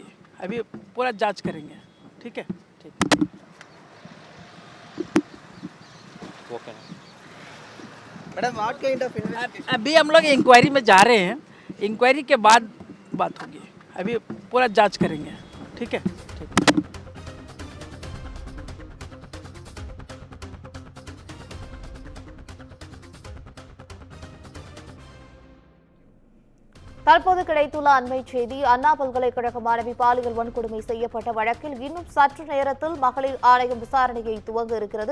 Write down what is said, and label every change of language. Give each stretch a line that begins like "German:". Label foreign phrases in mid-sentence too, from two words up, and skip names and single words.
Hindi: अभी पूरा जांच करेंगे। ठीक है, ठीक।
English: madam what kind of
Hindi: अभी हम लोग इंक्वायरी में जा रहे हैं, इंक्वायरी के बाद बात होगी। अभी पूरा जांच करेंगे। ठीक है, ठीक।
Tamil: தற்போது கிடைத்துள்ள அண்மை செய்தி, அண்ணா பல்கலைக்கழக மாணவி பாலியல் வன்கொடுமை செய்யப்பட்ட வழக்கில் இன்னும் சற்று நேரத்தில் மகளிர் ஆணையம் விசாரணையை துவங்க இருக்கிறது.